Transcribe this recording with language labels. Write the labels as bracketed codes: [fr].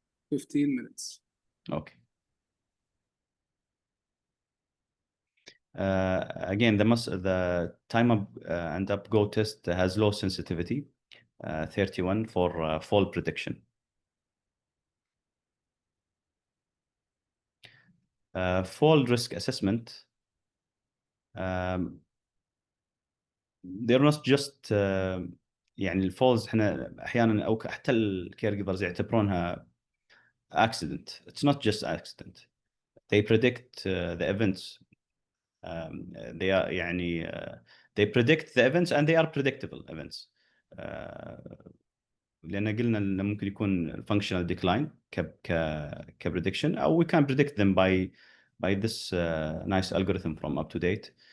[en] 15 minutes. Okay. Again, the time up and up go test has low sensitivity, 31 for fall prediction. Fall risk assessment, they're not just [ar] يعني الفولز احنا احيانا او حتى الكير جيفرز يعتبرونها accident. [en] It's not just accident. They predict the events. They are يعني they predict the events and they are predictable events. [ar] لأن قلنا إنه ممكن يكون [en] functional decline كprediction أو we can predict them by this nice algorithm from UpToDate.